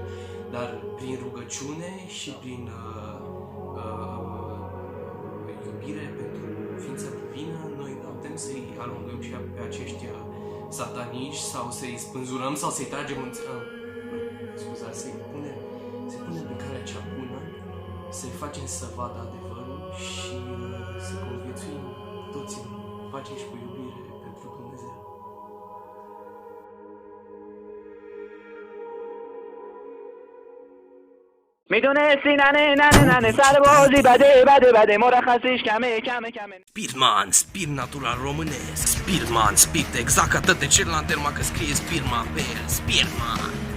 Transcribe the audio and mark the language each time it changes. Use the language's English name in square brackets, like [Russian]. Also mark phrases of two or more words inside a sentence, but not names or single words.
[Romanian] Dar prin rugăciune și prin iubire pentru ființa divină, noi putem să-i alungăm și pe acești sataniști sau să-i spânzurăm sau să-i tragem în... scuzați, să-i punem pe calea cea bună, să-i facem să vadă adevărul și să conviețuim toți în pace și cu iubire pentru Dumnezeu. [Persian] میدونستی ننه سربازی بده مرخصیش کمه [Romanian] Spiritman, spirit natural românesc, Spiritman, spirit exact ca tăte celălalt terma că scrie Spiritman pe el, Spiritman.